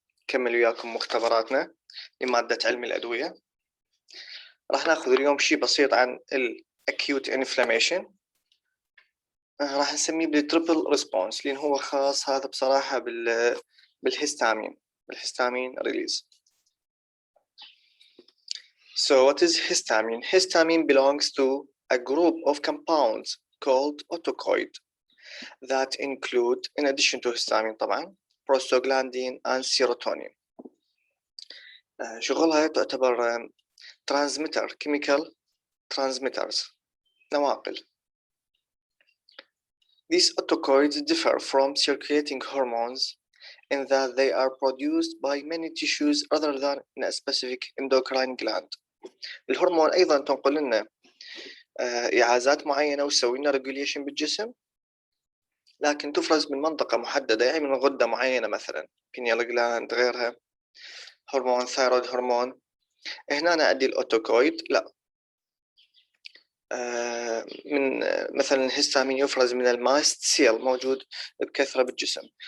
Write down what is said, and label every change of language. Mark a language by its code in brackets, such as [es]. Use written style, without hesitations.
[ar] نكمل وياكم مختبراتنا لمادة علم الأدوية. راح ناخذ اليوم شيء بسيط عن Acute Inflammation. راح نسميه بالتريبل ريسبونس لأن هو خاص هذا بصراحة بالهستامين release. [en] So what is histamine? Histamine belongs to a group of compounds called autocoid that include, in addition to histamine طبعا, prostaglandin and serotonin. [ar] شغلها تعتبر [en] transmitter, chemical transmitters, [ar] نواقل. [en] These autocoids differ from circulating hormones in that they are produced by many tissues rather than in a specific endocrine gland. [ar] الهرمون أيضا تنقل لنا إعازات معينة وتسوي لنا regulation بالجسم، لكن تفرز من منطقة محددة، يعني من غدة معينة مثلا pineal gland غيرها، هرمون ثايرويد هرمون. هنا أنا أدي الأوتوكويد لا، من مثلا الهستامين يفرز من الماست سيل موجود بكثرة بالجسم.